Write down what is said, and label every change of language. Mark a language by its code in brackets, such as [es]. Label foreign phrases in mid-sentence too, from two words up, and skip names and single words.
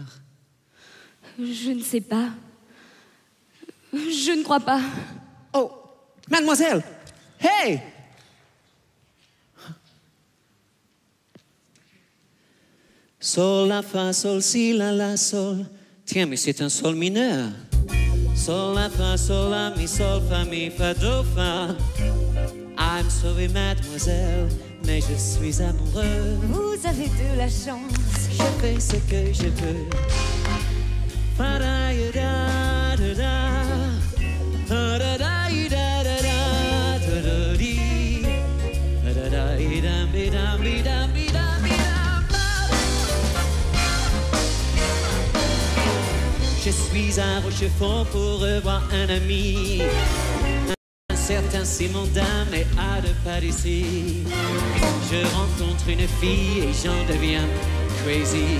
[fr] je ne sais pas. Je ne crois pas. Oh, mademoiselle, hey! Sol, la, fa, sol, si, la, la, sol. Tiens, mais c'est un sol mineur. Sol, la, fa, sol, la, mi, sol, fa, mi, fa, do, fa. [en] I'm sorry, [fr] mademoiselle, mais je suis amoureux. Vous avez de la chance. Je fais ce que je veux. Fa, da, ya, da, da, da. Da, da, da, ya, da, da, da, da, da, di. Da, da, da, ya, dam, bi, dam, bi, dam, bi, dam, bi, dam, dam. Je suis à Rochefort pour revoir un ami. Un certain Simon Dame est à deux pas d'ici. Je rencontre une fille et j'en deviens crazy.